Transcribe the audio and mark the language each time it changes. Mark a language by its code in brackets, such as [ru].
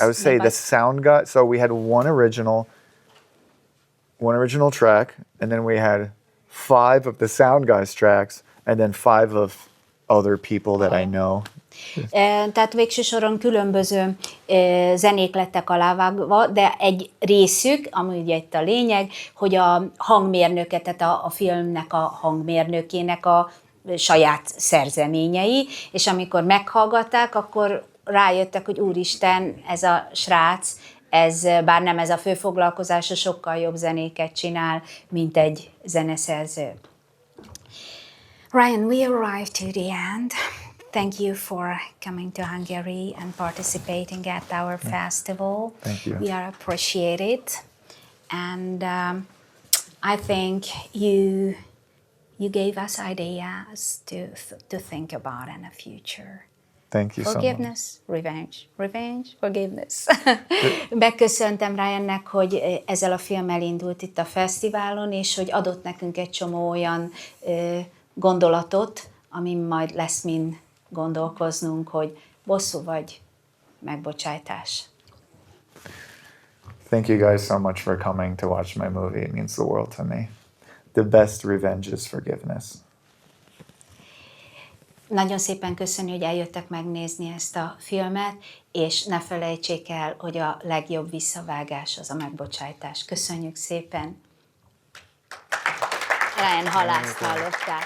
[en] I would say the sound guy. So we had one original track, and then we had 5 of the sound guys tracks, and then 5 of other people that I know. [hu] Tehát végső soron különböző zenék lettek alávágva, de egy részük, ami ugye itt a lényeg, hogy a hangmérnöke, tehát a filmnek a hangmérnökének a saját szerzeményei, és amikor meghallgatták, akkor rájöttek, hogy úristen, ez a srác, bár nem ez a fő foglalkozása, sokkal jobb zenéket csinál, mint egy zeneszerző. [en] Ryan, we arrived to the end. Thank you for coming to Hungary and participating at our festival. Thank you. We are appreciated, and I think you gave us ideas to think about in the future. Thank you so much. Forgiveness, revenge, forgiveness. [hu] Megköszöntem Ryannek, hogy ezzel a filmmel indult itt a fesztiválon, és hogy adott nekünk egy csomó olyan gondolatot, amin majd lesz min gondolkoznunk, hogy bosszú vagy megbocsájtás. [en] Thank you guys so much for coming to watch my movie. It means the world to me. The best revenge is forgiveness. [hu] Nagyon szépen köszönjük, hogy eljöttek megnézni ezt a filmet, és ne felejtsék el, hogy a legjobb visszavágás az a megbocsájtás. Köszönjük szépen! Ryan Halaszt hallották.